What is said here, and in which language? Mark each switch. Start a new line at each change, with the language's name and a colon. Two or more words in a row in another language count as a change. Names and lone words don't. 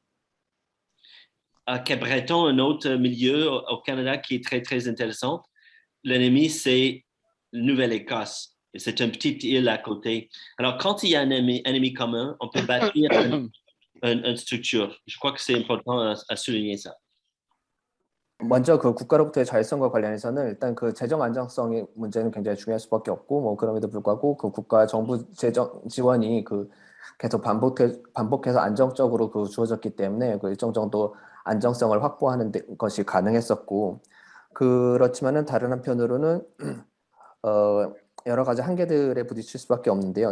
French: À Cap-Breton, un autre milieu au Canada qui est très, très intéressant, l'ennemi, c'est Nouvelle-Écosse. C'est une petite île à côté. Alors, quand il y a un ennemi commun, on peut bâtir une structure. Je crois que c'est important à souligner ça.
Korean: 먼저 그 국가로부터의 자율성과 관련해서는 일단 그 재정 안정성의 문제는 굉장히 중요할 수밖에 없고 뭐 그럼에도 불구하고 그 국가 정부 재정 지원이 그 계속 반복해서 안정적으로 그 주어졌기 때문에 그 일정 정도 안정성을 확보하는 것이 가능했었고 그렇지만은 다른 한편으로는 여러 가지 한계들에 부딪힐 수밖에 없는데요.